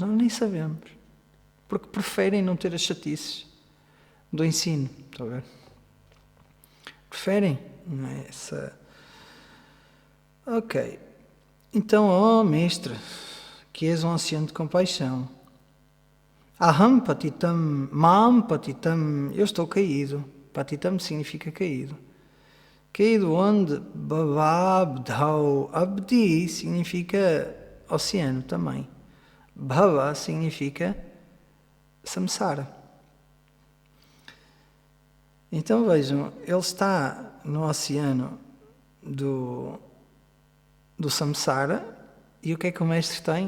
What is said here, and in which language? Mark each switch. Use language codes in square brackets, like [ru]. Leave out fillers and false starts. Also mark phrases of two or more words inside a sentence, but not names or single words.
[pt] Nós nem sabemos. Porque preferem não ter as chatices do ensino. Estão a ver? Preferem. Não é essa... Ok. Então, mestre, que és um oceano de compaixão. [sa] अहं पतितं, मां पतितं, [pt] eu estou caído. Patitam significa caído. Caído onde? Bhavabdhau. Abdi significa oceano também. Bhava significa samsara. Então vejam, ele está no oceano do samsara, e o que é que o mestre tem?